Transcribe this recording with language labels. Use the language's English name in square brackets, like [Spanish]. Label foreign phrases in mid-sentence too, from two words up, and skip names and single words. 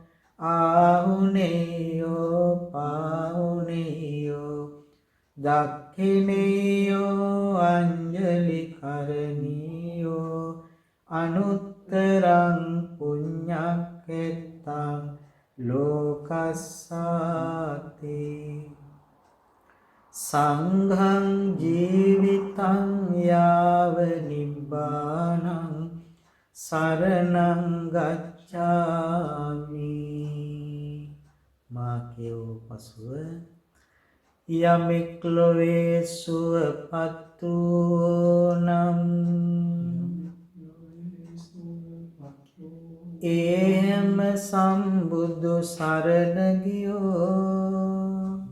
[Pali] ආහුනේයෝ පාහුනේයෝ දක්ඛිනේයෝ අංජලි කරණීයෝ අනුත්තරං පුඤ්ඤක්ඛෙත්තං ලෝකස්සාති සංඝං ජීවිතං යාව නිබ්බානං සරණං ගච්ඡාමි [Sinhala] මා කියෝ පසුව යමෙක් ලොවේ සුවපත් වූ නම් එම සම්බුදු සරණ ගියෝ